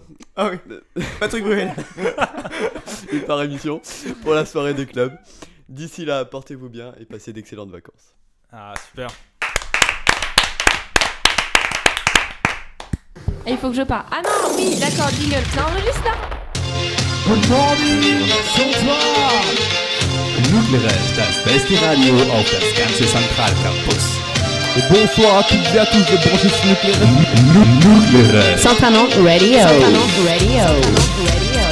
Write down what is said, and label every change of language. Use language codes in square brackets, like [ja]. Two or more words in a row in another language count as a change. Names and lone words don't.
[fr] Ah oui. Patrick Bruel. Une par émission pour la soirée des clubs. D'ici là, portez-vous bien et passez d'excellentes vacances. Ah, super. Et il faut que je parte. Ah non, oui, d'accord, jingle. Ça enregistre là? [de] Nuclear, das beste Radio auf das ganze Zentralcampus. [fr] Bonsoir à toutes et à tous de brancher sur Nuclear. Nuclear. Central Radio.